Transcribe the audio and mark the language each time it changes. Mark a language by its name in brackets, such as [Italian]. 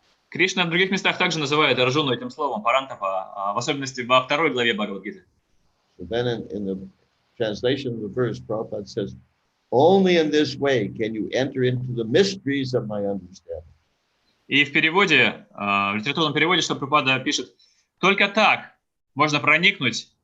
[Russian] Кришна в других местах также называет Арджуну этим словом парантапа, в особенности во 2 главе Бхагавад-гиты. [English] So then in the translation of the verse, Prabhupada says, only in this way can you enter into the mysteries of my understanding. [Russian] И в переводе, в литературном переводе, что Прабхупада пишет, только так можно проникнуть